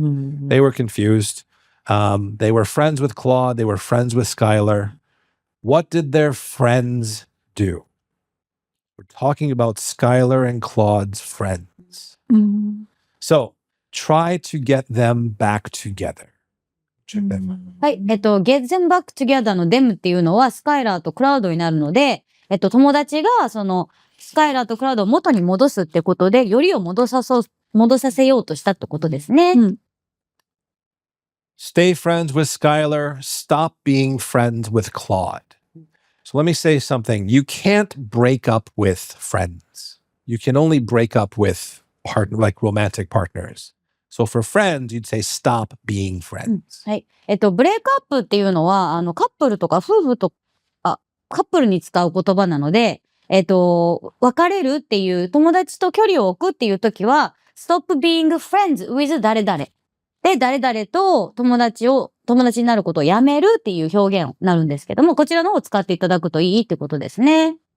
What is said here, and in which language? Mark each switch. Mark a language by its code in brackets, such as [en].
[en] They were confused. They were friends with Claude. They were friends with Skyler. What did their friends do? We're talking about Skyler and Claude's friends. So try to get them back together. Check them out. [ja] はい。 [en] get them back together [ja] の them っていうのはスカイラーとクラウドになるので、友達がそのスカイラーとクラウドを元に戻すってことで、よりを戻させようとしたってことですね。 [en] Stay friends with Skyler. Stop being friends with Claude. So let me say something. You can't break up with friends. You can only break up with like romantic partners. So for friends, you'd say stop being friends. [ja] はい。ブレイクアップっていうのは、カップルとか夫婦と、カップルに使う言葉なので、別れるっていう友達と距離を置くっていうときは、 [en] stop being friends with [ja] 誰々。で、誰々と友達になることをやめるっていう表現になるんですけども、こちらの方を使っていただくといいってことですね。